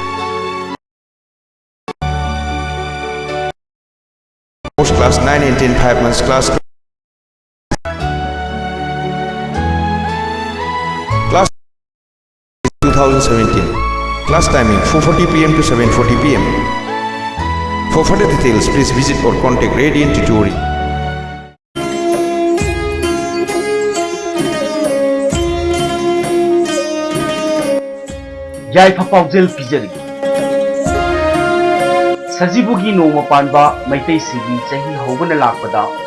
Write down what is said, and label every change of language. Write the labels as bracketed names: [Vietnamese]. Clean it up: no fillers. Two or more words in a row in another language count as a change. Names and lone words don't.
[English] Post class 9 and 10 5 months class 2017. Class timing 4:40 PM to 7:40 PM. For further details, please visit or contact Radiant Tutoring. [Manipuri] Yaifa Paujel Pijari Sajibugi Noma Panba Maitei Sigi Chahi Hobana Lakpada